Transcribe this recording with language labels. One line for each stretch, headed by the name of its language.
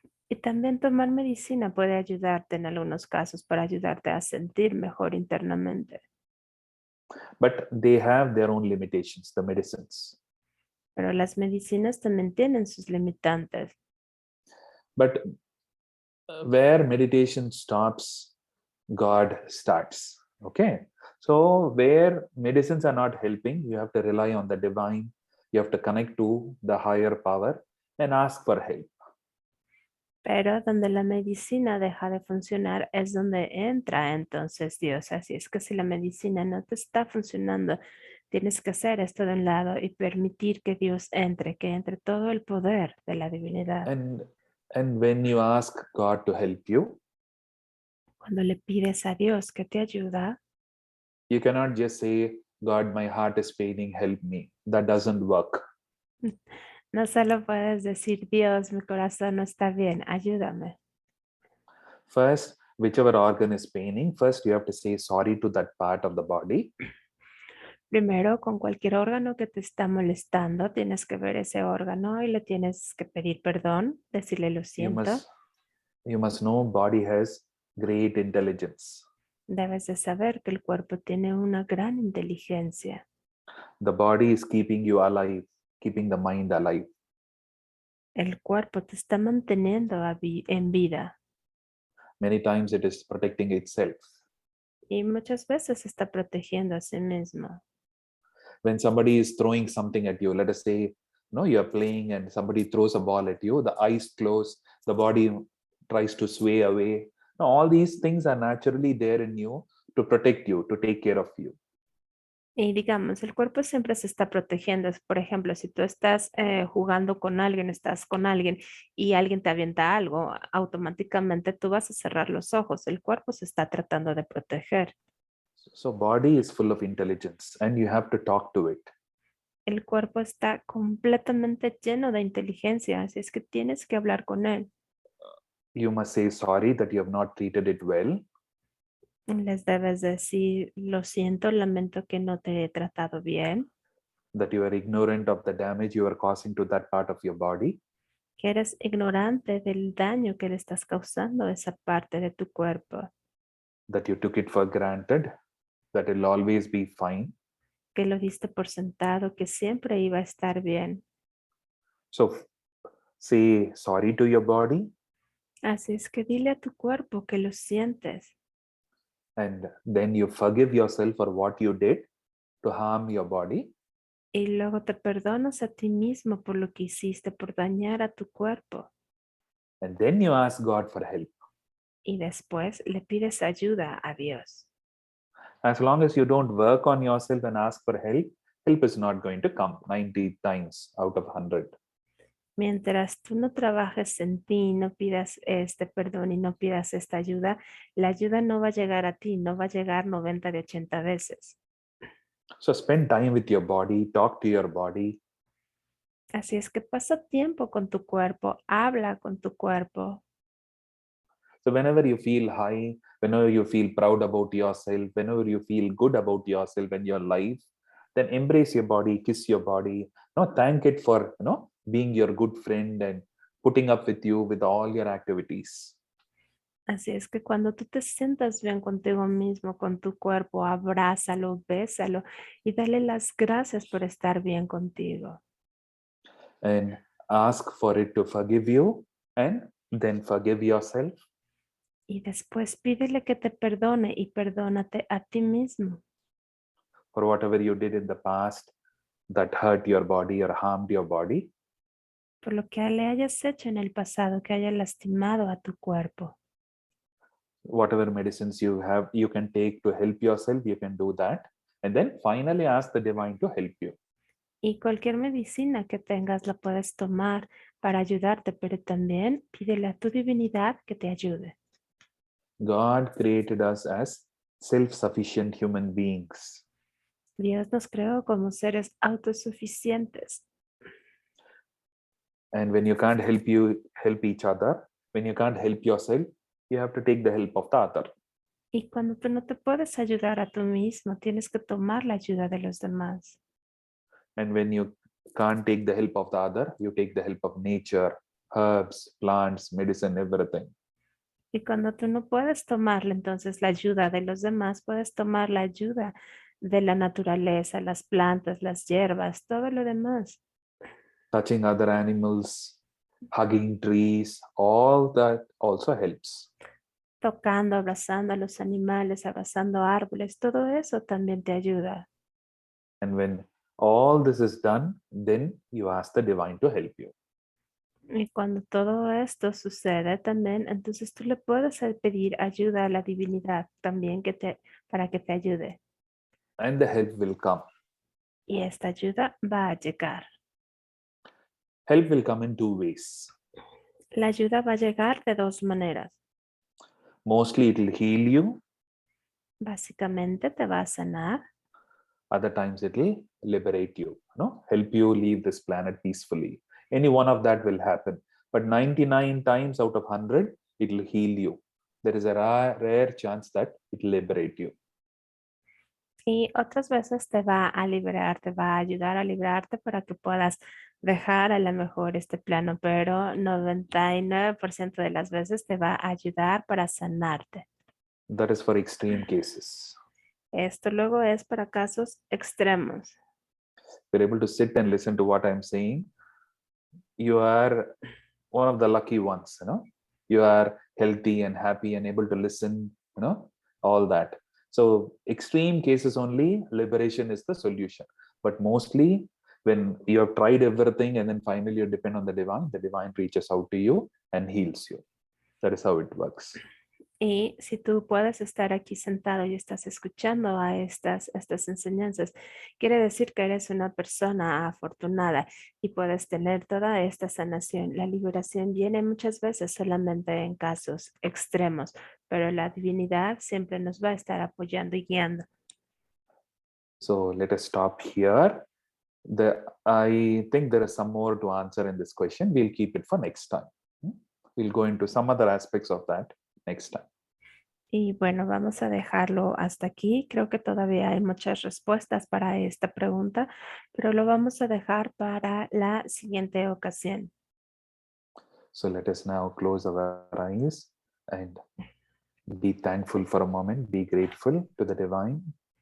Spanish: Y también tomar medicina puede ayudarte en algunos casos para ayudarte a sentir mejor internamente.
English: But they have their own limitations, the medicines.
Spanish: Pero las medicinas también tienen sus limitantes.
English: But where meditation stops, God starts. Okay. So where medicines are not helping, you have to rely on the divine. You have to connect to the higher power and ask for help.
Spanish: Pero donde la medicina deja de funcionar es donde entra entonces Dios. Así es que si la medicina no te está funcionando, tienes que hacer esto de un lado y permitir que Dios entre, que entre todo el poder de la divinidad.
English: And when you ask God to help you,
Spanish: Cuando le pides a Dios que te ayuda,
English: you cannot just say, God, my heart is paining, help me. That doesn't work.
Spanish: no solo puedes decir, Dios, mi corazón no está bien, ayúdame.
English: First, whichever organ is paining, first you have to say sorry to that part of the body.
Spanish: Primero, con cualquier órgano que te está molestando, tienes que ver ese órgano y le tienes que pedir perdón, decirle lo siento.
English: You must know body has great intelligence.
Spanish: Debes de saber que el cuerpo tiene una gran inteligencia.
English: The body is keeping you alive, keeping the mind alive.
Spanish: El cuerpo te está manteniendo en vida
English: Many times it is protecting itself.
Spanish: y muchas veces está protegiendo a sí mismo.
English: When somebody is throwing something at you, let us say, no, you are playing and somebody throws a ball at you, the eyes close, the body tries to sway away. Now, all these things are naturally there in you to protect you, to take care of you.
Spanish: Y digamos, el cuerpo siempre se está protegiendo. Por ejemplo, si tú estás jugando con alguien, estás con alguien y alguien te avienta algo, automáticamente tú vas a cerrar los ojos. El cuerpo se está tratando de proteger.
English: So body is full of intelligence and you have to talk to it.
Spanish: El cuerpo está completamente lleno de inteligencia, así es que tienes que hablar con él.
English: You must say sorry that you have not treated it well.
Spanish: Les debes decir, lo siento, lamento que no te he tratado bien.
English: That you are ignorant of the damage you are causing to that part of your body.
Spanish: Que eres ignorante del daño que le estás causando a esa parte de tu cuerpo.
English: That you took it for granted, that it'll always be fine.
Spanish: Que lo diste por sentado, que siempre iba a estar bien.
English: So say sorry to your body.
Spanish: Así es que dile a tu cuerpo que lo sientes.
English: And then you forgive yourself for what you did to harm your body.
Spanish: Y luego te perdonas a ti mismo por lo que hiciste, por dañar a tu cuerpo.
English: And then you ask God for help.
Spanish: Y después le pides ayuda a Dios.
English: As long as you don't work on yourself and ask for help, help is not going to come 90 times out of 100.
Spanish: Mientras tú no trabajes en ti, no pidas este perdón y no pidas esta ayuda, la ayuda no va a llegar a ti, no va a llegar 90 de 80 veces.
English: So spend time with your body, talk to your body.
Spanish: Así es que pasa tiempo con tu cuerpo, habla con tu cuerpo.
English: So whenever you feel high, whenever you feel proud about yourself, whenever you feel good about yourself and your life, then embrace your body, kiss your body. No, thank it for being your good friend and putting up with you with all your activities.
Spanish: Así es que cuando tú te sientas bien contigo mismo, con tu cuerpo, abrázalo, bésalo y dale las gracias por estar bien contigo.
English: And ask for it to forgive you and then forgive yourself.
Spanish: Y después pídele que te perdone y perdónate a ti mismo.
English: For whatever you did in the past that hurt your body or harmed your body.
Spanish: Por lo que le hayas hecho en el pasado que haya lastimado a tu cuerpo.
English: Whatever medicines you can take to help yourself, you can do that. And then finally ask the divine to help you.
Spanish: Y cualquier medicina que tengas la puedes tomar para ayudarte, pero también pídele a tu divinidad que te ayude.
English: God created us as self-sufficient human beings.
Spanish: Dios nos creó como seres autosuficientes.
English: And when you can't help each other, when you can't help yourself, you have to take the help of the other.
Spanish: Y cuando tú no te puedes ayudar a tú mismo, tienes que tomar la ayuda de los demás.
English: And when you can't take the help of the other, you take the help of nature, herbs, plants, medicine, everything.
Spanish: Y cuando tú no puedes tomarle entonces la ayuda de los demás, puedes tomar la ayuda de la naturaleza, las plantas, las hierbas, todo lo demás.
English: Touching other animals, hugging trees, all that also helps.
Spanish: Tocando, abrazando a los animales, abrazando árboles, todo eso también te ayuda.
English: And when all this is done, then you ask the divine to help you.
Spanish: Y cuando todo esto sucede también, entonces tú le puedes pedir ayuda a la divinidad también para que te ayude.
English: And the help will come.
Spanish: Y esta ayuda va a llegar.
English: Help will come in two ways.
Spanish: La ayuda va a llegar de dos maneras.
English: Mostly it will heal you.
Spanish: Básicamente te va a sanar.
English: Other times it will liberate you, help you leave this planet peacefully. Any one of that will happen. But 99 times out of 100, it will heal you. There is a rare chance that it will liberate you.
Spanish: Y otras veces te va a liberar, te va a ayudar a librarte para que puedas dejar a lo mejor este plano, pero 99% de las veces te va a ayudar para sanarte.
English: That is for extreme cases.
Spanish: Esto luego es para casos extremos.
English: You're able to sit and listen to what I'm saying. You are one of the lucky ones, You are healthy and happy and able to listen, all that. So extreme cases only, liberation is the solution. But mostly when you have tried everything and then finally you depend on the divine reaches out to you and heals you. That is how it works.
Spanish: Y si tú puedes estar aquí sentado y estás escuchando a estas enseñanzas, quiere decir que eres una persona afortunada y puedes tener toda esta sanación. La liberación viene muchas veces solamente en casos extremos, pero la divinidad siempre nos va a estar apoyando y guiando.
English: So let us stop here. I think there is some more to answer in this question. We'll keep it for next time. We'll go into some other aspects of that next time.
Spanish: Y bueno, vamos a dejarlo hasta aquí. Creo que todavía hay muchas respuestas para esta pregunta, pero lo vamos a dejar para la siguiente ocasión.
English: So let us now close our eyes and be thankful for a moment, be grateful to the divine.